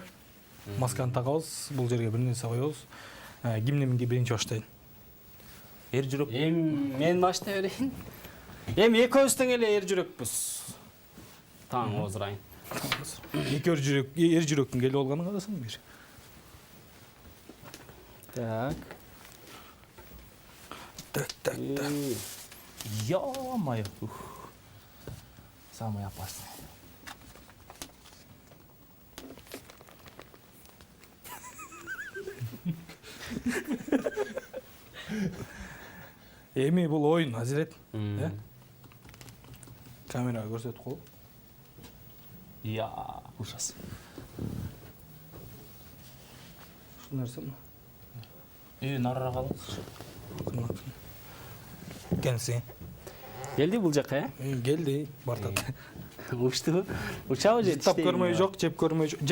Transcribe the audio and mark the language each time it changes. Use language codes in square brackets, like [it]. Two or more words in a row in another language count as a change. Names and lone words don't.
[ky] Масканы тагабыз, бул жерге бир нерсе коебуз. Кимдинки биринчи баштайын? Эр жүрөк. Мен баштай берейин. Экөөбүз тең эле эр жүрөкпүз. Таң озурайын. Эки эр жүрөктүн келип алганын карасаң бир. Так. Так. [ru] Ё-моё. Самый опасный. [ky] Эми бул оюн, Азирет. Камерага көрсөтүп коелу. [ru] Я, ужас. [ky] Ушул нерсеми? Нарыраак алыңыз. Келсең. Келди бул жака, Келди, бартат. Учту. Учабы же? Тап көрмөй жок, жеп көрмөй жок.